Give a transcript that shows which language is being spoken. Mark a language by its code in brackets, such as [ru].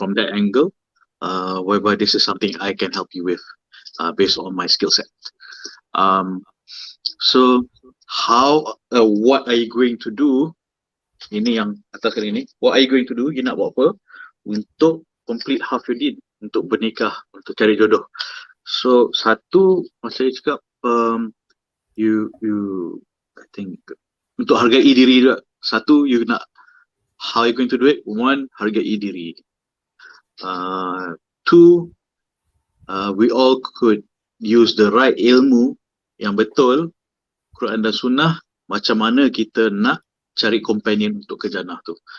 [en] from that angle, whereby this is something I can help you with, based on my skill set. Um, so what are you going to do? [ms] Ini yang atas kali ni. [en] What are you going to do? [ms] You nak buat apa? Untuk [en] complete half your deed. [ms] Untuk bernikah, untuk cari jodoh. So satu, saya cakap, you [en] I think [ms] untuk hargai diri juga. Satu, [en] you [ms] nak, [en] how you going to do it? One, [ms] hargai diri. [en] Two, we all could use the right ilmu [ms] yang betul, Quran dan Sunnah, macam mana kita nak cari companion untuk ke jannah tu.